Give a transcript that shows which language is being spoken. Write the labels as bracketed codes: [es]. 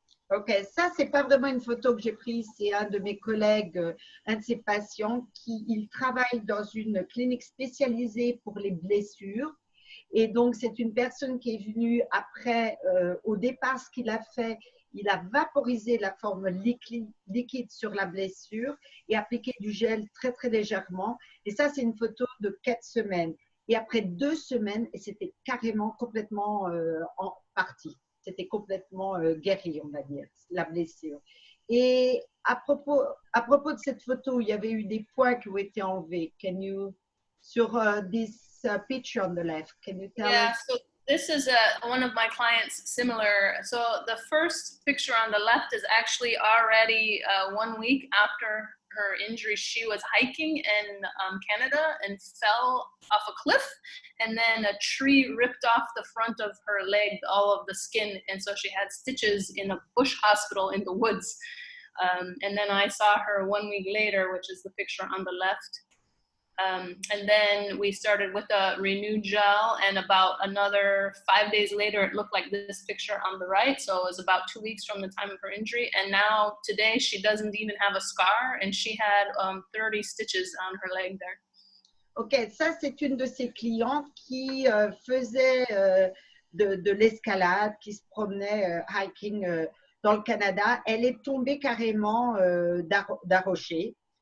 [fr] Ok, ça, c'est pas vraiment une photo que j'ai prise, c'est un de mes collègues, un de ses patients, il travaille dans une clinique spécialisée pour les blessures. Et donc, c'est une personne qui est venue après, au départ, ce qu'il a fait, il a vaporisé la forme liquide sur la blessure et appliqué du gel très, très légèrement. Et ça, c'est une photo de 4 semaines. Et après 2 semaines, c'était carrément complètement en partie. C'était complètement guéri, on va dire, la blessure. Et à propos de cette photo, il y avait eu des points qui ont été enlevés. [en] Can you, sur this picture on the left, can you tell us? So this is one of my clients similar. So the first picture on the left is actually already 1 week after her injury. She was hiking in Canada and fell off a cliff, and then a tree ripped off the front of her leg, all of the skin, and so she had stitches in a bush hospital in the woods. And then I saw her 1 week later, which is the picture on the left. And then we started with a Renew gel, and about another 5 days later, it looked like this picture on the right. So it was about 2 weeks from the time of her injury. And now today, she doesn't even have a scar, and she had 30 stitches on her leg there. [fr] Ok, ça c'est une de ses clientes qui faisait de l'escalade, qui se promenait hiking dans le Canada. Elle est tombée carrément d'un rocher.